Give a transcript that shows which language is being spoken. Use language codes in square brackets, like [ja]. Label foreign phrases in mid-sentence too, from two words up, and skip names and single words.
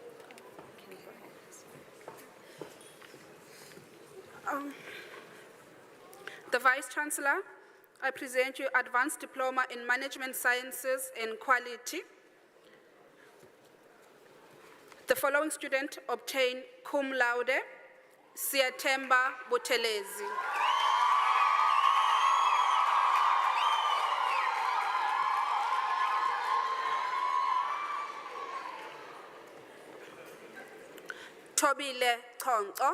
[en] Can you go ahead? The Vice Chancellor, I present you Advanced Diploma in Management Sciences and Quality. The following student obtained [la] cum laude, [en] Siathemba Buthelezi. Tobile Tonto.